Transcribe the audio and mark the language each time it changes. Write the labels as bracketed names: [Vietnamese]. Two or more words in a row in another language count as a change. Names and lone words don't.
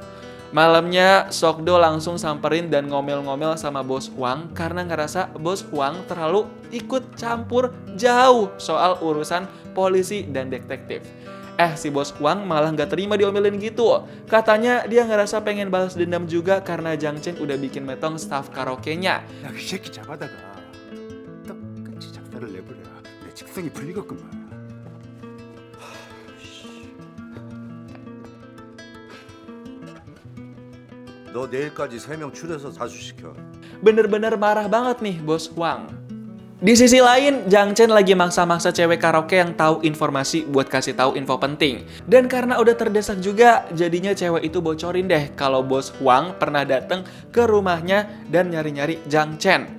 [Indonesian] Malamnya Sokdo langsung samperin dan ngomel-ngomel sama Bos Huang karena ngerasa Bos Huang terlalu ikut campur jauh soal urusan polisi dan detektif. Si Bos Huang malah nggak terima diomelin gitu. Katanya dia ngerasa pengen balas dendam juga karena Jang Chen udah bikin metong staff karaoke-nya. [Korean] 야, 그 새끼 잡아다가 똑같이 작사를 내버려야 내 직성이 풀리겠구만. 너 내일까지 3명 추려서 사수시켜. [Indonesian] Bener-bener marah banget nih Bos Huang. Di sisi lain, Jang Chen lagi maksa-maksa cewek karaoke yang tahu informasi buat kasih tahu info penting. Dan karena udah terdesak juga, jadinya cewek itu bocorin deh kalau Bos Huang pernah datang ke rumahnya dan nyari-nyari Jang Chen.